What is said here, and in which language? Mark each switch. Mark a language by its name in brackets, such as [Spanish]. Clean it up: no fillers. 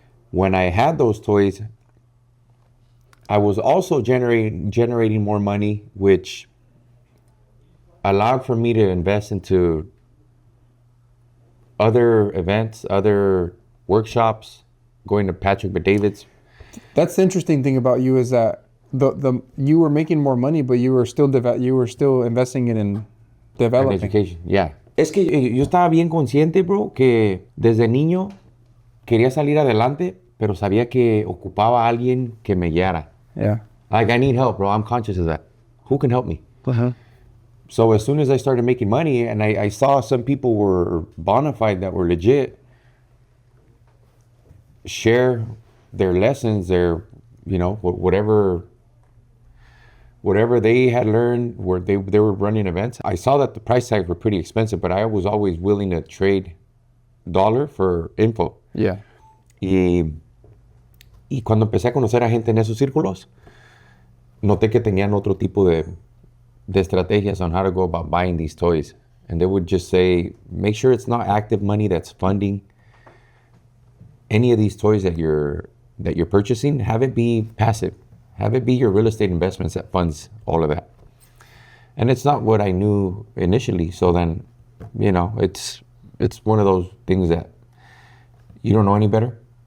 [English] When I had those toys, I was also generating more money, which allowed for me to invest into other events, other workshops, going to Patrick Bet-David's. That's the interesting thing about you is that the you were making more money, but you were still investing it in An developing. education, yeah. [Spanish] Es que yo estaba bien consciente, bro, que desde niño quería salir adelante, pero sabía que ocupaba a alguien que me guiara. [English] Yeah. Like, I need help, bro. I'm conscious of that. Who can help me? So as soon as I started making money and I saw some people were bona fide that were legit, share their lessons, their, you know, whatever they had learned, where they were running events. I saw that the price tags were pretty expensive, but I was always willing to trade dollar for info. Yeah. [Spanish] Y cuando empecé a conocer a gente en esos círculos, noté que tenían otro tipo de estrategias [English] on how to go about buying these toys. And they would just say, make sure it's not active money that's funding any of these toys that you're purchasing. Have it be passive. Have it be your real estate investments that funds all of that. And it's not what I knew initially. So then, you know, it's one of those things that you don't know any better.